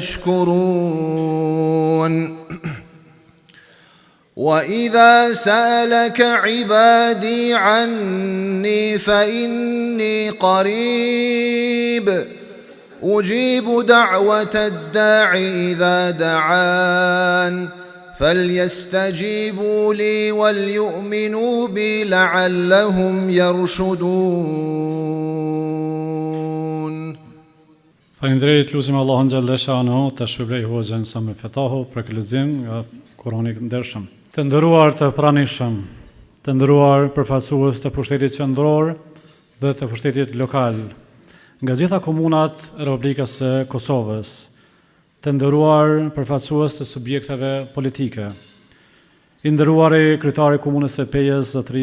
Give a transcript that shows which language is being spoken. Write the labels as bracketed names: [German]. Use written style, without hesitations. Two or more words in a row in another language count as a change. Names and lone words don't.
[Arabic] تشكرون وإذا سألك عبادي عني فإني قريب أجيب دعوة الداع إذا دعان فليستجيبوا لي وليؤمنوا بي لعلهم يرشدون. [Albanian] Faleminderit, lutim Allahun [Arabic] جل شأنه [Albanian] të shpërblet hoxhën sa më fetahu për lexim nga Kurani i ndershëm. Të nderuar të pranishëm, të nderuar përfaqësues të pushtetit qendror dhe të pushtetit lokal, nga gjitha komunat e Republikës së Kosovës, të nderuar përfaqësues të subjekteve politike, i nderuari kryetari i komunës së Pejës zotëri